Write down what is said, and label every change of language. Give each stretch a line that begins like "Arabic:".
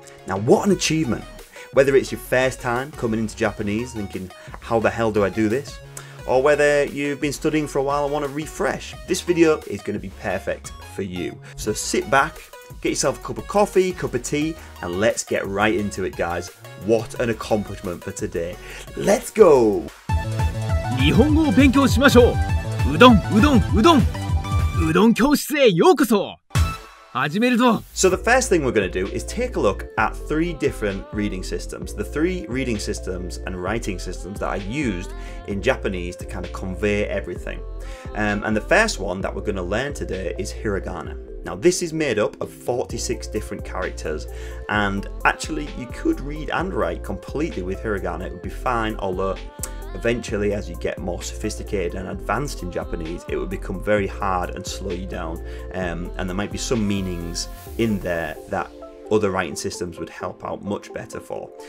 English: Now what an achievement! Whether it's your first time coming into Japanese thinking, how the hell do I do this? Or whether you've been studying for a while and want to refresh, this video is going to be perfect for you. So sit back, get yourself a cup of coffee, cup of tea, and let's get right into it, guys. What an accomplishment for today. Let's go!
Japanese: 日本語を勉強しましょう。うどん、うどん、うどん。うどん教室へようこそ。始めるぞ。
English: So the first thing we're going to do is take a look at three different reading systems. The three reading systems and writing systems that I used in Japanese to kind of convey everything. And the first one that we're going to learn today is Hiragana. Now this is made up of 46 different characters, and actually you could read and write completely with Hiragana, it would be fine, although eventually as you get more sophisticated and advanced in Japanese it would become very hard and slow you down, and there might be some meanings in there that other writing systems would help out much better for.